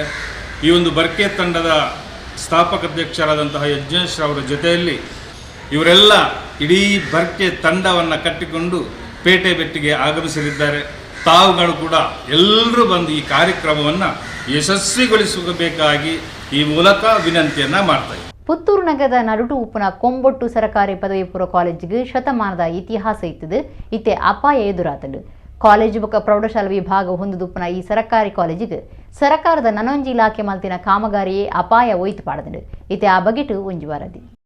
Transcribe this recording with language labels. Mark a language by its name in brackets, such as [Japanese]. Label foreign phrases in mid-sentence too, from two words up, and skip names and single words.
[Kannada] ಈ ಒಂದು ಬರ್ಕೆ ತಂಡದ ಸ್ಥಾಪಕ ಅಧ್ಯಕ್ಷರಾದಂತಹ ಯಜ್ಞೇಶ್ ಅವರ ಜೊತೆಯಲ್ಲಿ ಇವರೆಲ್ಲ ಇಡೀ ಬರ್ಕೆ ತಂಡವನ್ನು ಕಟ್ಟಿಕೊಂಡು ಪೇಟೆಬೆಟ್ಟಿಗೆ ಆಗಮಿಸಲಿದ್ದಾರೆ. ತಾವುಗಳು ಕೂಡ ಎಲ್ಲರೂ ಬಂದು ಈ ಕಾರ್ಯಕ್ರಮವನ್ನು ಯಶಸ್ವಿಗೊಳಿಸಬೇಕಾಗಿ ಈ ಮೂಲಕ ವಿನಂತಿಯನ್ನು ಮಾಡ್ತಾರೆ. [Tulu] ಪುತ್ತೂರು ನಗರದ ನಡುಟು ಉಪ್ಪನ ಕೊಂಬೊಟ್ಟು ಸರಕಾರಿ ಪದವಿ ಪೂರ್ವ ಕಾಲೇಜಿಗೆ ಶತಮಾನದ ಇತಿಹಾಸ ಇತ್ತದು ಇತ್ತೆ ಅಪಾಯ ಎದುರಾತಡು. ಕಾಲೇಜು ಬೊಕ್ಕ ಪ್ರೌಢಶಾಲಾ ವಿಭಾಗ ಹೊಂದುದುಪ್ಪನ ಈ ಸರಕಾರಿ ಕಾಲೇಜಿಗೆ ಸರ್ಕಾರದ ನನೊಂಜಿ ಇಲಾಖೆ ಮಲ್ತಿನ ಕಾಮಗಾರಿಯೇ ಅಪಾಯ ಒಯ್ತು ಪಾಡದು ಇತ್ತೆ ಆ ಬಗೆಟು ಒಂಜಿ ವರದಿ.